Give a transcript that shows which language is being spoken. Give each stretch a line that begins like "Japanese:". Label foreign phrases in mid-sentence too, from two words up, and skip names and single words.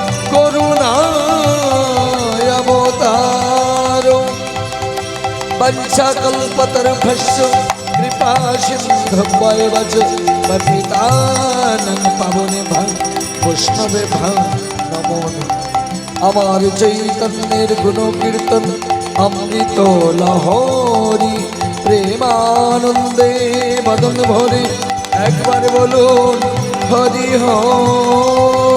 Sanskrit: करुणावतारो वंशाकल्पतरुभ्यश्च कृपासिन्धुभ्येव च पतितानां पावनेभ्यः वैष्णवेभ्यः नमो नमः
Bangla: আমার চৈতন্যের গুণ কীর্তন অমৃত লহরী প্রেমানন্দে মদন ভরে একবার বলুন হরি হরি।